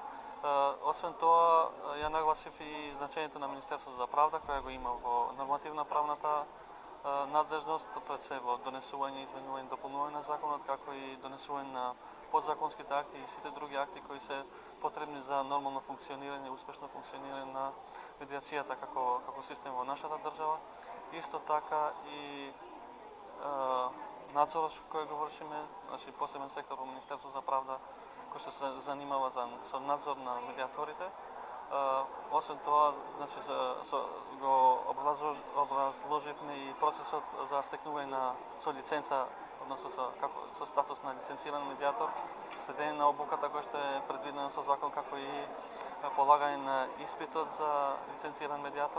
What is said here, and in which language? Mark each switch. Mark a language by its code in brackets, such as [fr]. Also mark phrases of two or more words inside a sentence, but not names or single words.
[mk] Освен тоа, ја нагласив и значењето на Министерството за правда, која го има во нормативна правната надлежност, пред се во донесување, изменување и дополнување на законот, како и донесување на подзаконските акти и сите други акти кои се потребни за нормално функционирање, успешно функционирање на медиацијата како систем во нашата држава. Исто така и надзор којег вршиме, значи посебен сектор у Министарству за правда који се занимава за надзор на медијаторите. Освен тоа, значи, го образложивме и процесот за стекнување со лиценца, односно со статус на лиценциран медиатор, следење на обуката која што е предвидена со закон, како и полагање на испитот за лиценциран медиатор.